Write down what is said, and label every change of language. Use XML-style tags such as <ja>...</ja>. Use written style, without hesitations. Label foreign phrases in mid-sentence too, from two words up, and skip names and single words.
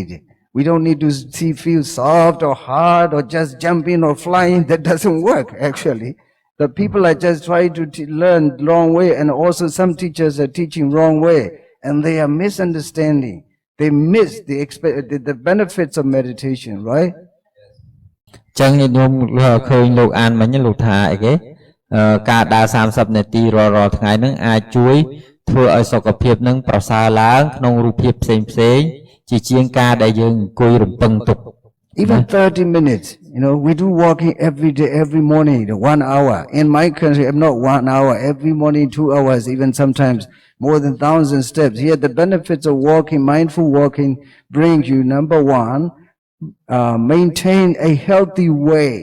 <en>We don't need to feel soft or hard or just jumping or flying. That doesn't work, actually. The people are just trying to learn wrong way, and also some teachers are teaching wrong way. And they are misunderstanding. They miss the benefits of meditation, right?</en> <km>ចឹងខ្ញុំឃើញលោកអានមិញលោកថាអីគេការដើរ30នាទីរាល់ថ្ងៃហ្នឹងអាចជួយធ្វើឲ្យសុខភាពនឹងប្រសើរឡើងក្នុងរូបភាពផ្សេងជាជាងការដែលយើងអង្គុយរំពឹងទុក</km> <en>Even 30 minutes, you know, we do walking every day, every morning, 1 hour. In my country, not 1 hour, every morning 2 hours, even sometimes more than 1,000 steps. Here, the benefits of walking, mindful walking, brings you, number one, maintain a healthy weight.</en>